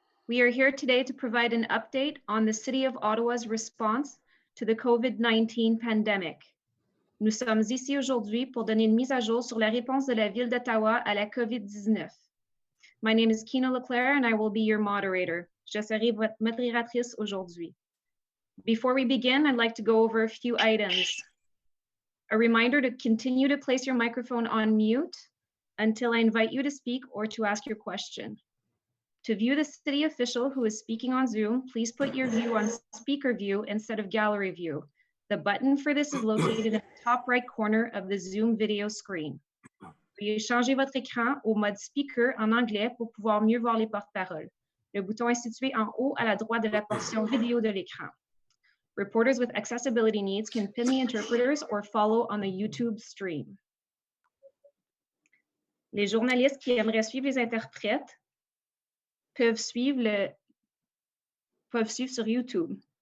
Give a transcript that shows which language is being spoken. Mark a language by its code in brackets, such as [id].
[en] We are here today to provide an update on the City of Ottawa's response to the COVID-19 pandemic. [fr] Nous sommes ici aujourd'hui pour donner une mise à jour sur la réponse de la Ville d'Ottawa à la COVID-19. [en] My name is Kina Leclerc and I will be your moderator. [fr] Je serai votre modératrice aujourd'hui. [en] Before we begin, I'd like to go over a few items. A reminder to continue to place your microphone on mute until I invite you to speak or to ask your question. To view the city official who is speaking on Zoom, please put your view on speaker view instead of gallery view. The button for this is located in the top right corner of the Zoom video screen. [fr] Veuillez changer votre écran au mode speaker en anglais pour pouvoir mieux voir les porte-paroles. Le bouton est situé en haut à la droite de la portion vidéo de l'écran. [en] Reporters with accessibility needs can pin the interpreters or follow on the YouTube stream. [fr] Les journalistes qui aimeraient suivre les interprètes peuvent suivre sur YouTube.